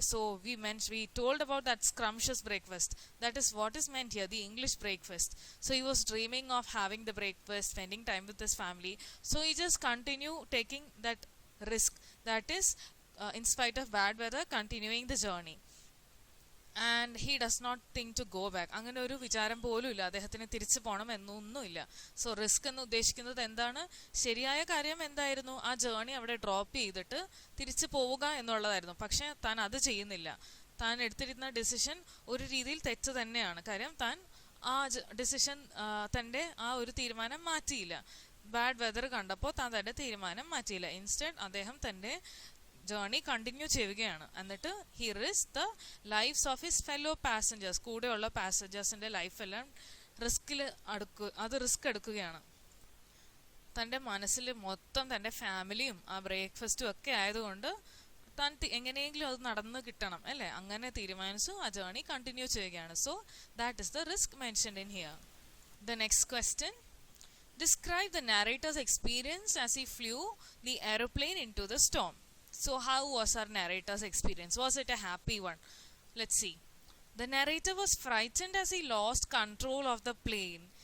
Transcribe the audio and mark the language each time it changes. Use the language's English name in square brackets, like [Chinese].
[English] So we told about that scrumptious breakfast. That is what is meant here, the English breakfast. So he was dreaming of having the breakfast, spending time with his family. So he just continued taking that risk, that is in spite of bad weather, continuing the journey. And he does not think to go back. [Malayalam] അങ്ങനെ ഒരു വിചാരം പോലും ഇല്ല അദ്ദേഹത്തിന് തിരിച്ചു പോകണം എന്നൊന്നുമില്ല. So risk എന്ന് ഉദ്ദേശിക്കുന്നത് എന്താണ്? ശരിയായ കാര്യം എന്തായിരുന്നു? ആ ജേർണി അവിടെ ഡ്രോപ്പ് ചെയ്തിട്ട് തിരിച്ചു പോവുക എന്നുള്ളതായിരുന്നു. പക്ഷെ താൻ അത് ചെയ്യുന്നില്ല. താൻ എടുത്തിരുന്ന ഡിസിഷൻ ഒരു രീതിയിൽ തെറ്റ് തന്നെയാണ്. കാര്യം താൻ ആ ഡിസിഷൻ, തൻ്റെ ആ ഒരു തീരുമാനം മാറ്റിയില്ല. ബാഡ് വെതർ കണ്ടപ്പോൾ താൻ തൻ്റെ തീരുമാനം മാറ്റിയില്ല. ഇൻസ്റ്റെഡ് അദ്ദേഹം തൻ്റെ ജേർണി കണ്ടിന്യൂ ചെയ്യുകയാണ്. എന്നിട്ട് [English] He risk the lifes of his fellow passengers. [Malayalam] കൂടെയുള്ള പാസഞ്ചേഴ്സിന്റെ ലൈഫെല്ലാം റിസ്ക് എടുക്കുകയാണ്. തൻ്റെ മനസ്സിൽ മൊത്തം തൻ്റെ ഫാമിലിയും ആ ബ്രേക്ക്ഫാസ്റ്റും ഒക്കെ ആയതുകൊണ്ട് താൻ എങ്ങനെയെങ്കിലും അത് നടന്ന് കിട്ടണം അല്ലേ, അങ്ങനെ തീരുമാനിച്ചു ആ ജേർണി കണ്ടിന്യൂ ചെയ്യുകയാണ്. [English] So that is the risk mentioned in here. The next question, describe the narrator's experience as he flew the aeroplane into the storm. So how was our narrator's experience? Was it a happy one? Let's see. The narrator was frightened as he lost control of the plane.